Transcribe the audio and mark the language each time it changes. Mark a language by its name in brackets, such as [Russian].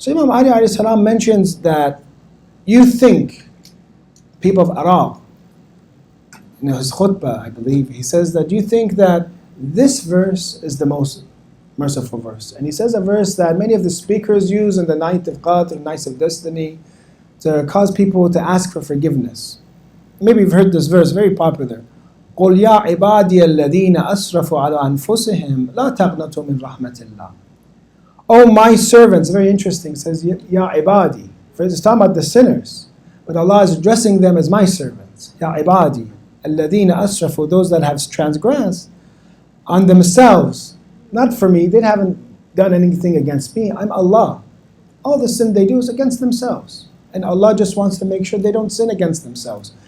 [English] So Imam Ali alayhi salam mentions that you think, people of Arab, his khutbah, I believe, he says that you think that this verse is the most merciful verse. And he says a verse that many of the speakers use in the night of Qadr, night of destiny, to cause people to ask for forgiveness. Maybe you've heard this verse, very popular. [Arabic] قُلْ يَا عِبَادِيَ الَّذِينَ أَسْرَفُوا عَلَىٰ أَنفُسِهِمْ لَا تَقْنَطُوا مِنْ رَحْمَةِ اللَّهِ. [English] Oh my servants, very interesting, says Ya ibadi, It's talking about the sinners. But Allah is addressing them as my servants. Ya ibadi, alladhina asrafu, those that have transgressed on themselves. Not for me, they haven't done anything against me. I'm Allah. All the sin they do is against themselves. And Allah just wants to make sure they don't sin against themselves.